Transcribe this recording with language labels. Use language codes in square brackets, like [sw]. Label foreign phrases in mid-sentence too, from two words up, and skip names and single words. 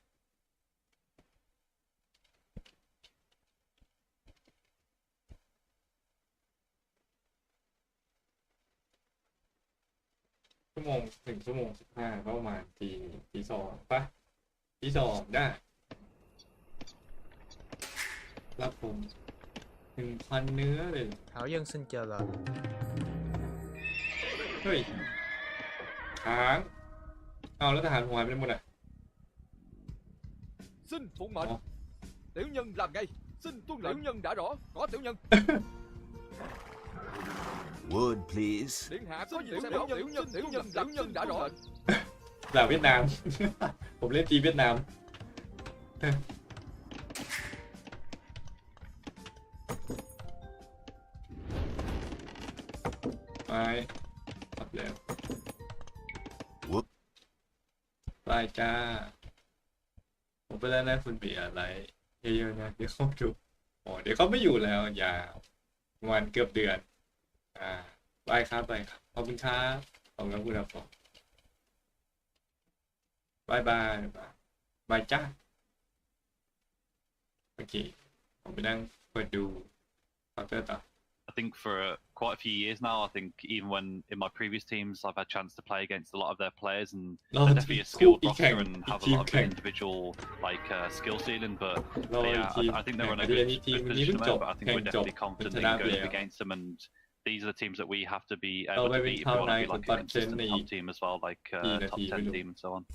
[th] 1 ชั่วโมง 15ประมาณตี 2ปะตี 2ได้รับผม 1,000 เนื้อเลย [zh] 好像是叫了 [th] เฮ้ยค้างเอาแล้วทหารผมหายไปไหนหมดอ่ะ [vi] Xin phụng mệnh. Tiểu nhân làm ngay. Xin tuân lệnh. Tiểu nhân đã rõ. Có tiểu nhân. [en] Wood please. [vi] Điện hạ có gì xem rõ. Tiểu nhân đã rõ. [th] ด่าเวียดนาม ผมเล่นทีเวียดนามไปรับแล้วไปจ้าผมไปแล้วนะ คุณเบียร์อะไรเยอะๆนะเดี๋ยวเขาดูเดี๋ยวเขาไม่อยู่แล้วยาวประมาณเกือบเดือนไปครับไปครับขอบคุณครับขอบคุณครับผมบายบายบายจ้าโอเคผมไปนั่งเปิดดูคอมพิวเตอร์ต่อ [en] I think for quite a few years now, I think even when in my previous teams I've had a chance to play against a lot of their players, and they're definitely a skilled roster and have a lot of individual like skill ceiling, but yeah, I think they're in a good position there, but I think we're definitely confident in going up against them, and these are the teams that we have to be able to beat if we want to be like a consistent top team as well, like top 10 team and so on.